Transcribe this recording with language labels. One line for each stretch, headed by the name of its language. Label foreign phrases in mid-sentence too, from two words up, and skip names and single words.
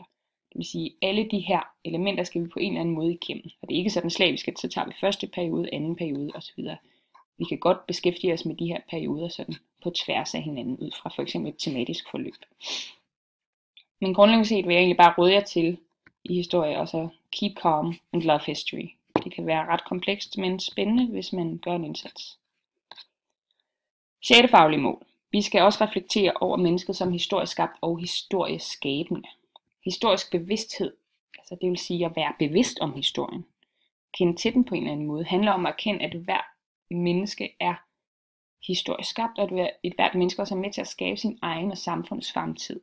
Danish: Det vil sige, at alle de her elementer skal vi på en eller anden måde igennem. Og det er ikke sådan slavisk, at så tager vi første periode, anden periode osv. Vi kan godt beskæftige os med de her perioder sådan på tværs af hinanden, ud fra for eksempel et tematisk forløb. Men grundlæggende set vil jeg egentlig bare råde jer til i historie, og så
English: keep calm and love history.
Danish: Det kan være ret komplekst, men spændende, hvis man gør en indsats. 6. faglige mål. Vi skal også reflektere over mennesket som historisk skabt og historieskabende. Historisk bevidsthed, altså det vil sige at være bevidst om historien, kende til den på en eller anden måde, handler om at erkende, at hver menneske er historisk skabt, og at hvert menneske også er med til at skabe sin egen og samfundets fremtid.